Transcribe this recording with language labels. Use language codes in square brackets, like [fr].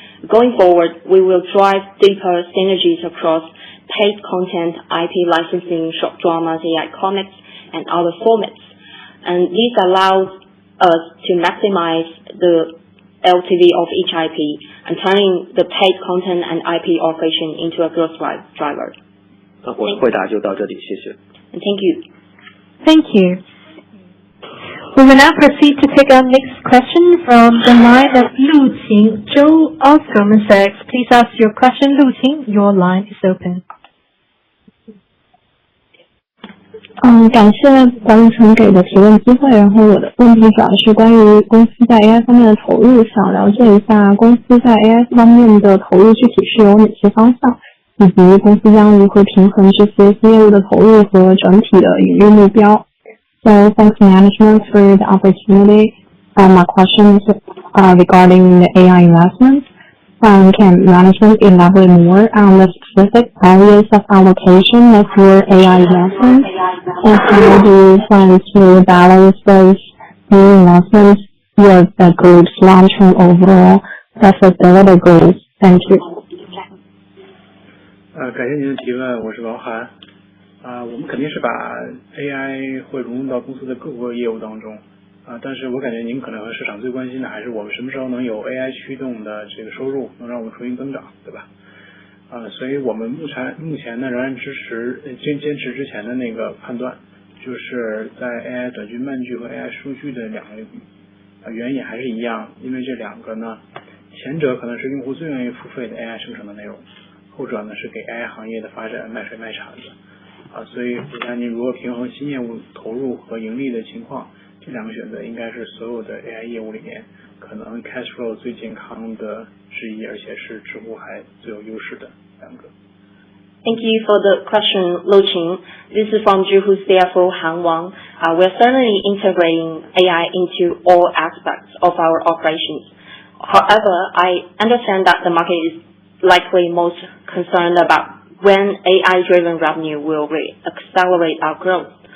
[en] Going forward, we will drive deeper synergies across paid content, IP licensing, short dramas, AI comics, and other formats. And this allows us to maximize the LTV of each IP and turning the paid content and IP operation into a growth driver. [zh] 我的回答就到这里，谢谢。 [en] And thank you. Thank you. We will now proceed to take our next question from the line of Lu Qing, Zhou of Goldman Sachs. Please ask your question, Lu Qing. Your line is open. [zh] 感谢管理层给的提问机会。然后我的问题主要是关于公司在 AI 方面的投入，想了解一下公司在 AI 方面的投入具体是有哪些方向，以及公司将如何平衡这些新业务的投入和整体的盈利目标。 [en] So thanks management for the opportunity. My question is regarding the AI investments. Can management elaborate more on the specific areas of allocation of your AI investments? And how do you plan to balance those new investments with the group's long-term overall profitability goals? Thank you. [zh] 感谢您的提问，我是王涵。我们肯定是把 AI 会融入到公司的各个业务当中。但是我感觉您可能和市场最关心的还是我们什么时候能有 AI 驱动的这个收入，能让我们重新增长，对吧？所以我们目前呢仍然坚持之前的那个判断，就是在 AI 短剧、漫剧和 AI 数据的两个原因还是一样，因为这两个呢，前者可能是用户最愿意付费的 AI 生成的内容，后者呢是给 AI 行业的发展卖水卖铲子。所以不管您如何平衡新业务投入和盈利的情况，这两个选择应该是所有的 AI 业务里面可能 cash flow 最健康的之一，而且是知乎还最有优势的两个。 [en] Thank you for the question, Lu Qing. This is from Zhihu CFO Han Wang. We're certainly integrating AI into all aspects of our operations. However, I understand that the market is likely most concerned about when AI-driven revenue will accelerate our growth.